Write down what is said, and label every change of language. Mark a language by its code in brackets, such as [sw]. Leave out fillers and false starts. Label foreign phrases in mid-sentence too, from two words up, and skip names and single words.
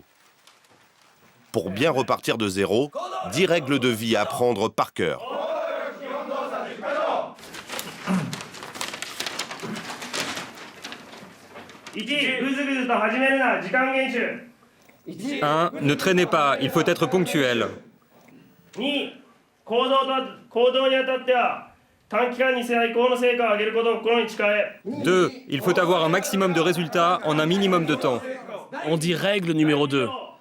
[fr] Pour bien repartir de zéro, 10 règles de vie à apprendre par cœur. 1. Ne traînez pas, il faut être ponctuel. 2. [ja] 行動にあたっては短期間に最高の成果を上げることを心に誓え。 [fr] 2. Il faut avoir un maximum de résultats en un minimum de temps. On dit règle numéro 2.